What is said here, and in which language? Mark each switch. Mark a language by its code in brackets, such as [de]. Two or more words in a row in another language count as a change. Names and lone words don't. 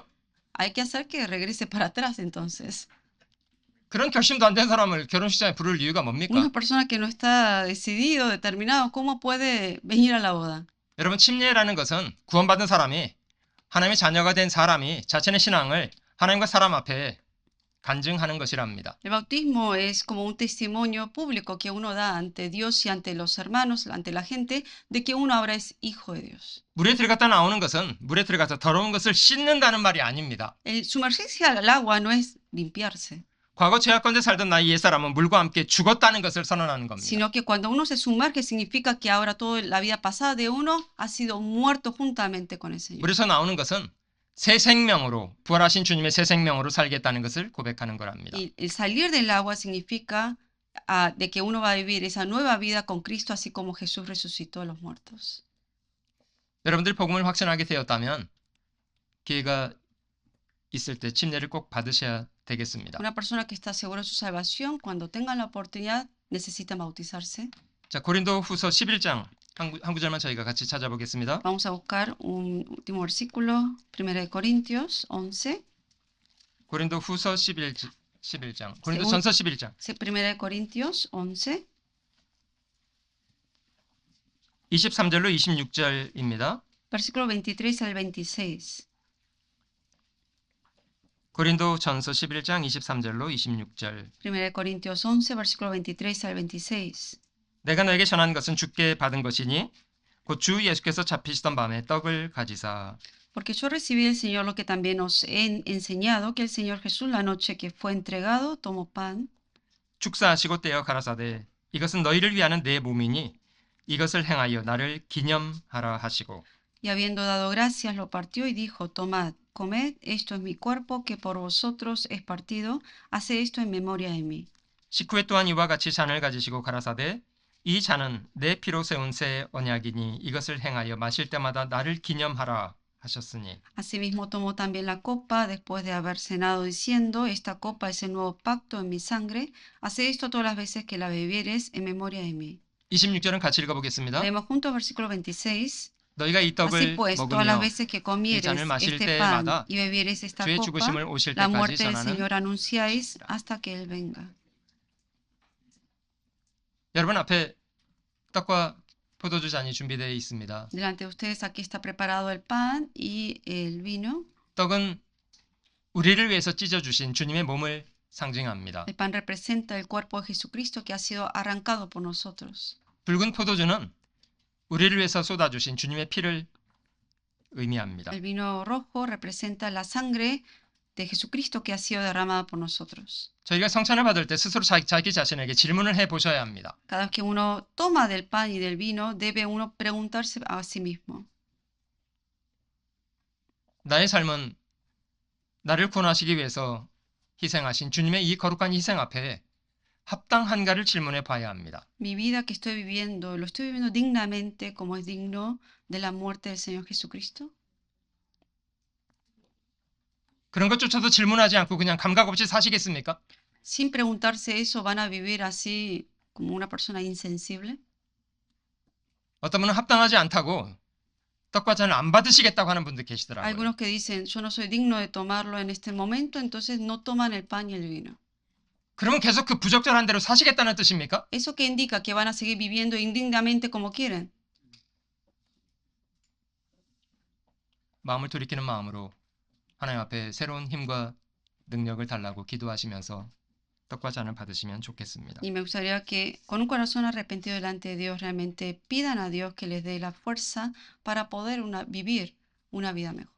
[es] Hay que hacer que regrese para atrás entonces. [ko] 그런 결심도 안 된 사람을 결혼식장에 부를 이유가 뭡니까? [es] Una persona que no está decidido, determinado, ¿cómo puede venir a la boda? [ko] 여러분 침례라는 것은 구원받은 사람이 하나님의 자녀가 된 사람이 자신의 신앙을 하나님과 사람 앞에 간증하는 것이랍니다. [es] El bautismo es como un testimonio público que uno da ante Dios y ante los hermanos, ante la gente, de que uno ahora es hijo de Dios. [ko] 물에 들어갔다 나오는 것은 물에 들어가서 더러운 것을 씻는다는 말이 아닙니다. [es] El sumergirse al agua no es limpiarse, [ko] 과거 죄악 가운데 살던 나의 옛사람은 물과 함께 죽었다는 것을 선언하는 겁니다. [es] sino que cuando uno se sumerge significa que ahora toda la vida pasada de uno ha sido muerto juntamente con el Señor. [ko] 물에서 나오는 것은 새 생명으로 부활하신 주님의 새 생명으로 살겠다는 것을 고백하는 거랍니다. [es] Y el salir del agua significa de que uno va a vivir esa nueva vida con Cristo, así como Jesús resucitó de los muertos. [ko] 여러분들이 복음을 확신하게 되었다면 기회가 있을 때 침례를 꼭 받으셔야 되겠습니다. [es] Una persona que está segura de su salvación, cuando tenga la oportunidad, necesita bautizarse. [ko] 자, 고린도 후서 11장 한 구절만 저희가 같이 찾아보겠습니다. [es] Vamos a buscar un último versículo, 1 Corintios 11. [ko] 고린도 후서 11장. 고린도 전서 11장. [es] 1 Corintios 11, [ko] 23절로 26절입니다. [es] versículo 23 al 26. [ko] 고린도 전서 11장 23절로 26절. [es] 1 Corintios 11, versículo 23 al 26. [ko] 내가 너에게 전한 것은 주께 받은 것이니 곧 주 예수께서 잡히시던 밤에 떡을 가지사 [es] Porque yo recibí del Señor lo que también os he enseñado, que el Señor Jesús la noche que fue entregado tomó pan, [ko] 축사하시고 떼어 가라사대 이것은 너희를 위하는 내 몸이니 이것을 행하여 나를 기념하라 하시고 [es] y habiendo dado gracias lo partió y dijo, tomad, comed, esto es mi cuerpo que por vosotros es partido, haced esto en memoria de mí. [ko] 식후에 또한 이와 같이 잔을 가지시고 가라사대 이 잔은 내 피로 세운 새 언약이니 이것을 행하여 마실 때마다 나를 기념하라 하셨으니 [es] Asimismo tomó también la copa después de haber cenado diciendo, esta copa es el nuevo pacto en mi sangre, haced esto todas las veces que la bebieres en memoria de mí. [ko] 26절은 같이 읽어보겠습니다. [es] Leemos juntos versículo 26. [ko] 너희가 이 [es] Así [ko] 떡을 [es] pues, todas las [ko] 먹으며 [es] veces que [ko] 이 [es] comieres [ko] 잔을 마실 [es] este pan [ko] 때마다 [es] y bebieres esta [ko] 주의 [es] copa, [ko] 죽으심을 오실 [es] la [ko] 때까지 [es] muerte del [ko] 전하는 [es] Señor anunciáis [ko] 것이라. [es] hasta que Él venga. [ko] 여러분 앞에 떡과 포도주 잔이 준비되어 있습니다. [es] Delante de ustedes aquí está preparado el pan y el vino. [ko] 떡은 우리를 위해서 찢어 주신 주님의 몸을 상징합니다. [es] El pan representa el cuerpo de Jesucristo que ha sido arrancado por nosotros. [ko] 붉은 포도주는 우리를 위해서 쏟아 주신 주님의 피를 의미합니다. [es] El vino rojo representa la sangre de Jesucristo que ha sido derramada por nosotros. [ko] 저희가 성찬을 받을 때 스스로 자기 자신에게 질문을 해 보셔야 합니다. [es] Cada vez que uno toma del pan y del vino, debe uno preguntarse a sí mismo. [ko] 나의 삶은 나를 구원하시기 위해서 희생하신 주님의 이 거룩한 희생 앞에 합당한가를 질문해 봐야 합니다. [es] Mi vida que estoy viviendo, ¿lo estoy viviendo dignamente como es digno de la muerte del Señor Jesucristo? [ko] 그런 것조차도 질문하지 않고 그냥 감각 없이 사시겠습니까? [es] Sin preguntarse eso, ¿van a vivir así como una persona insensible? [ko] 어떤 분은 합당하지 않다고 떡과 잔을 안 받으시겠다고 하는 분들 계시더라고요. [es] Algunos que dicen, yo no soy digno de tomarlo en este momento, entonces no toman el pan y el vino. [ko] 그러면 계속 그 부적절한 대로 사시겠다는 뜻입니까? [es] ¿Eso qué indica? ¿Que van a seguir viviendo indignamente como quieren? [ko] 마음을 돌이키는 마음으로 하나님 앞에 새로운 힘과 능력을 달라고 기도하시면서 떡과 잔을 받으시면 좋겠습니다. [es] Y me gustaría que con un corazón arrepentido delante de Dios realmente pidan a Dios que les dé la fuerza para poder vivir una vida mejor.